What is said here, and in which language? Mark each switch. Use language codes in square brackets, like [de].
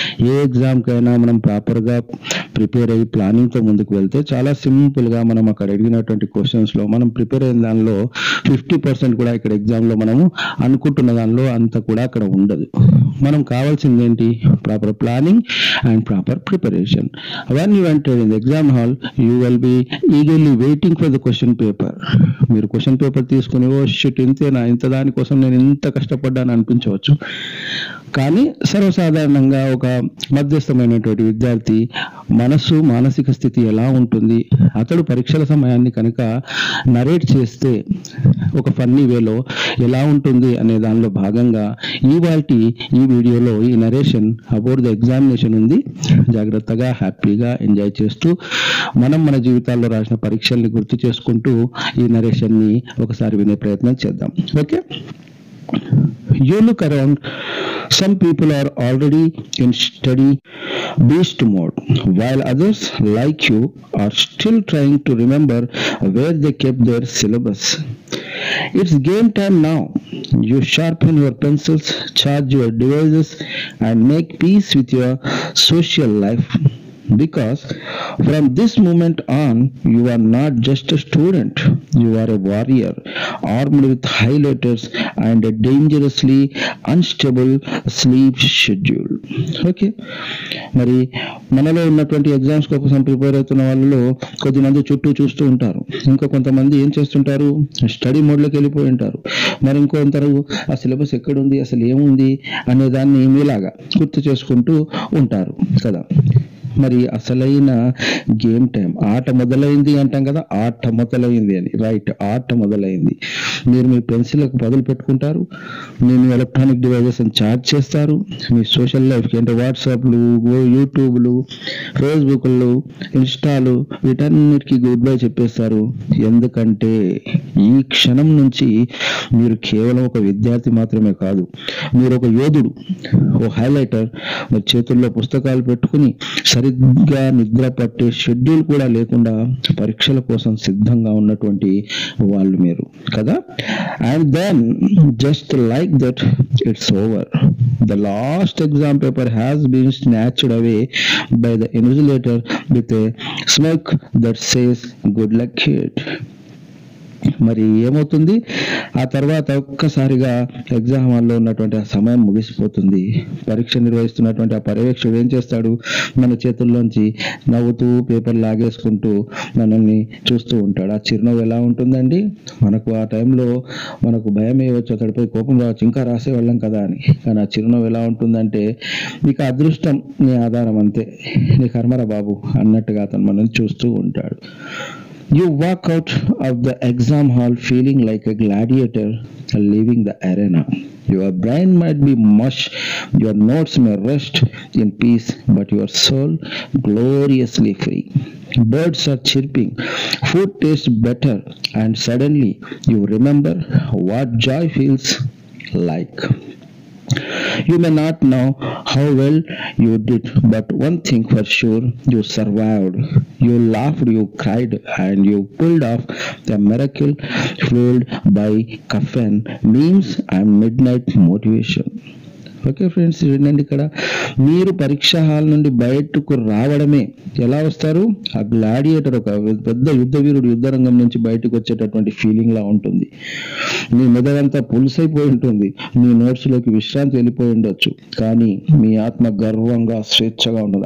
[te] ఏ ఎగ్జామ్కైనా మనం ప్రాపర్గా ప్రిపేర్ అయ్యి ప్లానింగ్తో ముందుకు వెళ్తే చాలా సింపుల్గా మనం అక్కడ అడిగినటువంటి క్వశ్చన్స్లో మనం ప్రిపేర్ అయిన దానిలో 50% కూడా ఇక్కడ ఎగ్జామ్లో మనము అనుకుంటున్న దానిలో అంత కూడా అక్కడ ఉండదు. మనం కావాల్సింది ఏంటి? Proper planning and proper preparation. [en] when you enter in the exam hall, you will be eagerly waiting for the question paper. [te] మీరు క్వశ్చన్ పేపర్ తీసుకుని, ఓ షిట్, ఇంతేనా, ఇంత దానికోసం నేను ఇంత కష్టపడ్డాను అనిపించవచ్చు. కానీ సర్వసాధారణంగా ఒక మధ్యస్థమైనటువంటి విద్యార్థి మానసిక స్థితి ఎలా ఉంటుంది, అతడు పరీక్షల సమయాన్ని కనుక నరేట్ చేస్తే ఒక ఫన్నీ వేలో ఎలా ఉంటుంది అనే దానిలో భాగంగా ఈ వీడియోలో [en] ఈ narration about the examination [te] ఉంది. జాగ్రత్తగా హ్యాపీగా ఎంజాయ్ చేస్తూ మన జీవితాల్లో రాసిన పరీక్షల్ని గుర్తు చేసుకుంటూ ఈ నరేషన్ని ఒకసారి వినే ప్రయత్నం చేద్దాం. [en] Okay, you look around. Some people are already in study beast mode, while others, like you, are still trying to remember where they kept their syllabus. It's game time now. You sharpen your pencils, charge your devices, and make peace with your social life. Because from this moment on, you are not just a student, you are a warrior armed with highlighters and a dangerously unstable sleep schedule. [te] Okay, మరి మనలో ఉన్నటువంటి exams కోసం prepare అవుతున్న వాళ్ళలో కొద్దిమంది చుట్టూ చూస్తూ ఉంటారు, ఇంకా కొంతమంది ఏం చేస్తుంటారు, స్టడీ మోడ్లోకి వెళ్ళిపోయి ఉంటారు. మరి ఇంకొందరు ఆ సిలబస్ ఎక్కడుంది, అసలు ఏముంది అనే దాన్ని మీలాగా గుర్తు చేసుకుంటూ ఉంటారు కదా. మరి అసలైన గేమ్ టైం, ఆట మొదలైంది అంటాం కదా, ఆట మొదలైంది అని, రైట్, ఆట మొదలైంది. మీరు మీ పెన్సిల్కి బదులు పెట్టుకుంటారు, మీ ఎలక్ట్రానిక్ డివైజెస్ ఛార్జ్ చేస్తారు, మీ సోషల్ లైఫ్కి అంటే వాట్సాప్లు, యూట్యూబ్లు, ఫేస్బుక్లు, ఇన్స్టాలు, వీటన్నిటికీ గుడ్ బై చెప్పేస్తారు. ఎందుకంటే ఈ క్షణం నుంచి మీరు కేవలం ఒక విద్యార్థి మాత్రమే కాదు, మీరు ఒక యోధుడు, ఓ హైలైటర్. మరి చేతుల్లో పుస్తకాలు పెట్టుకుని సరిగ్గా నిద్ర పట్టే షెడ్యూల్ కూడా లేకుండా పరీక్షల కోసం సిద్ధంగా ఉన్నటువంటి వాళ్ళు మీరు కదా. [en] And then just like that it's over. The last exam paper has been snatched away by the invigilator with a smirk that says, "Good luck, kid." [te] మరి ఏమవుతుంది, ఆ తర్వాత ఒక్కసారిగా ఎగ్జామ్ హాల్లో ఉన్నటువంటి ఆ సమయం ముగిసిపోతుంది. పరీక్ష నిర్వహిస్తున్నటువంటి ఆ పర్యవేక్షకుడు ఏం చేస్తాడు, మన చేతుల్లోంచి నవ్వుతూ పేపర్ లాగేసుకుంటూ మనల్ని చూస్తూ ఉంటాడు. ఆ చిరునవ్వు ఎలా ఉంటుందండి, మనకు ఆ టైంలో మనకు భయం వేయవచ్చు, అతడిపై కోపం రావచ్చు, ఇంకా రాసేవాళ్ళం కదా అని. కానీ ఆ చిరునవ్వు ఎలా ఉంటుందంటే, నీకు అదృష్టం నీ ఆధారం అంతే, నీ కర్మరా బాబు అన్నట్టుగా అతను మనల్ని చూస్తూ ఉంటాడు. [en] You walk out of the exam hall feeling like a gladiator leaving the arena. Your brain might be mush, your notes may rest in peace, but your soul gloriously free. Birds are chirping, food tastes better, and suddenly you remember what joy feels like. You may not know how well you did, but one thing for sure, you survived. You laughed, you cried, and you pulled off the miracle fueled by caffeine, memes, and midnight motivation. [te] Okay friends, వినండి, ఇక్కడ మీరు పరీక్ష hall నుండి బయటకు రావడమే, ఎలా వస్తారు, ఆ గ్లాడియేటర్, ఒక పెద్ద యుద్ధ వీరుడు యుద్ధరంగం నుంచి బయటకు వచ్చేటటువంటి ఫీలింగ్ లా ఉంటుంది. మీ మెదడంతా పులుసైపోయి ఉంటుంది, మీ నోట్స్లోకి విశ్రాంతి వెళ్ళిపోయి ఉండొచ్చు, కానీ మీ ఆత్మ గర్వంగా స్వేచ్ఛగా ఉంటుంది.